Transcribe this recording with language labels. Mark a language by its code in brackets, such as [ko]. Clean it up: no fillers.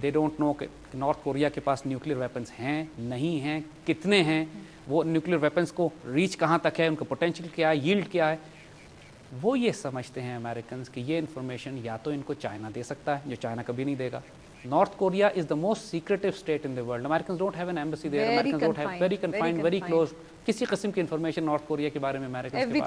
[en] they don't know [ur] کہ north Korea کے پاس nuclear weapons ہیں, نہیں ہیں, کتنے ہیں, وہ نیوکلیئر ویپنز کو ریچ کہاں تک ہے, ان کا پوٹینشیل کیا ہے, ییلڈ کیا ہے. وہ یہ سمجھتے ہیں امریکنز کہ یہ انفارمیشن یا تو ان کو چائنا دے سکتا ہے, جو چائنا کبھی نہیں دے گا. [en] North Korea is the most secretive state in the world. Americans don't have an embassy there. Americans don't have, very confined, very close. [ur] کسی قسم کی انفارمیشن نارتھ کوریا کے بارے میں امریکنز کے پاس نہیں ہے.